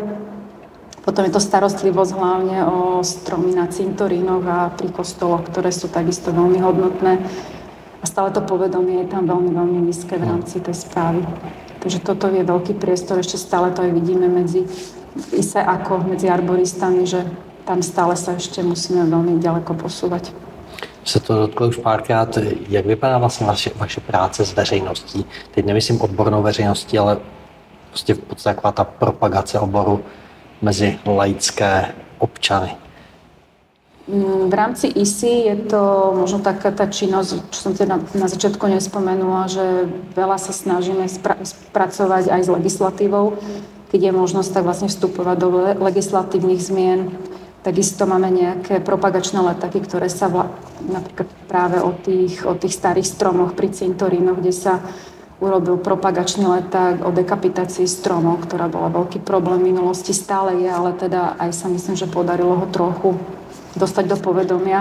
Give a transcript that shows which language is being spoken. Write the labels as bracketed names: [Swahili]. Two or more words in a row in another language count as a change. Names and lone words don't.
[Slovak] Potom je to starostlivosť hlavne o stromy na cintorínoch a pri kostoloch, ktoré sú takisto veľmi hodnotné a stále to povedomie je tam veľmi, veľmi nízke v rámci tej správy. Takže toto je veľký priestor, ešte stále to aj vidíme medzi ISE ako medzi arboristami, že tam stále sa ešte musíme veľmi ďaleko posúvať. [Czech] Se to dotklo už párkrát, jak vypadá vlastně vaše práce s veřejností? Teď nemyslím odbornou veřejností, ale prostě v podstatě taková ta propagace oboru mezi laické občany. [Slovak] V rámci ISI je to možno taká tá činnosť, čo som teda na začiatku nespomenula, že veľa sa snažíme spracovať aj s legislatívou, keď je možnosť tak vlastne vstupovať do legislatívnych zmien. Takisto máme nejaké propagačné letáky, ktoré sa napríklad práve o tých starých stromoch pri cintorínoch, kde sa urobil propagačný leták o dekapitácii stromov, ktorá bola veľký problém v minulosti, stále je, ale teda aj sa myslím, že podarilo ho trochu dostať do povedomia.